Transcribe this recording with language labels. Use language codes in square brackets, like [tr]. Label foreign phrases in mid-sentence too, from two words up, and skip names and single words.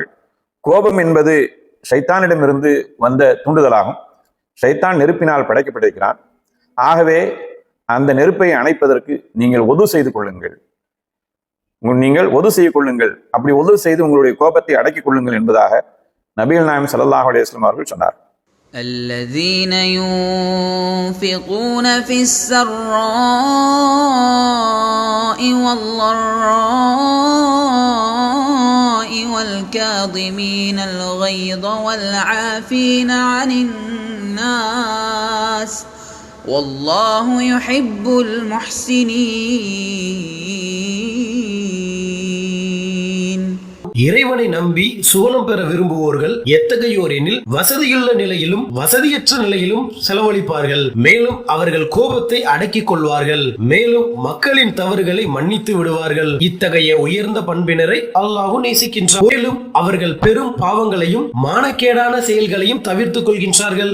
[ta] கோபம் என்பது ஷைத்தானிடமிருந்து வந்த தூண்டுதலாகும். ஷைத்தான் நெருப்பினால் படைக்கப்பட்டிருக்கிறான். ஆகவே அந்த நெருப்பை அணைப்பதற்கு நீங்கள் ஒது செய்து கொள்ளுங்கள். அப்படி ஒது செய்து உங்களுடைய கோபத்தை அடக்கிக் கொள்ளுங்கள் என்பதாக நபிகள் நாயகம் [ar] صلى الله عليه وسلم [ta] அவர்கள் சொன்னார். [ar] الذين ينفقون في السراء والضراء والكاظمين الغيظ والعافين عن الناس والله يحب المحسنين. [ta] இறைவனை நம்பி சுவனம் பெற விரும்புவோர்கள் எத்தகையோர் எனில் வசதியுள்ள நிலையிலும் வசதியற்ற நிலையிலும் செலவழிப்பார்கள். மேலும் அவர்கள் கோபத்தை அடக்கிக் கொள்வார்கள். மேலும் மக்களின் தவறுகளை மன்னித்து விடுவார்கள். இத்தகைய உயர்ந்த பண்பினரை அல்லாஹ் நேசிக்கின்றார். மேலும் அவர்கள் பெரும் பாவங்களையும் மானக்கேடான செயல்களையும் தவிர்த்துக் கொள்கின்றார்கள்.